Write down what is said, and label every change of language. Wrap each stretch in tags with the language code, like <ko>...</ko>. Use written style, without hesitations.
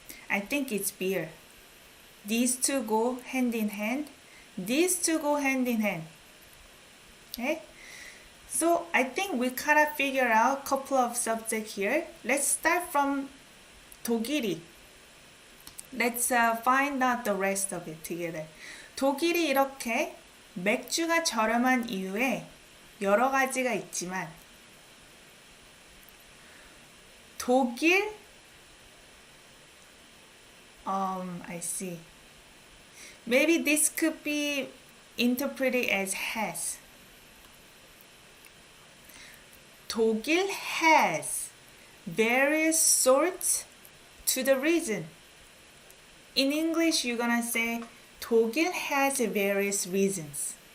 <en>I think it's beer. These two go hand in hand. These two go hand in hand. Okay? So I think we kind of figure out a couple of subjects here. Let's start from 독일이. Let's find out the rest of it together.</en> <ko>독일이 이렇게 맥주가 저렴한 이유에 여러 가지가 있지만 독일</ko> <en>I see. Maybe this could be interpreted as has. 독일 has various sorts to the reason. In English, you're gonna say 독일 has various reasons.</en>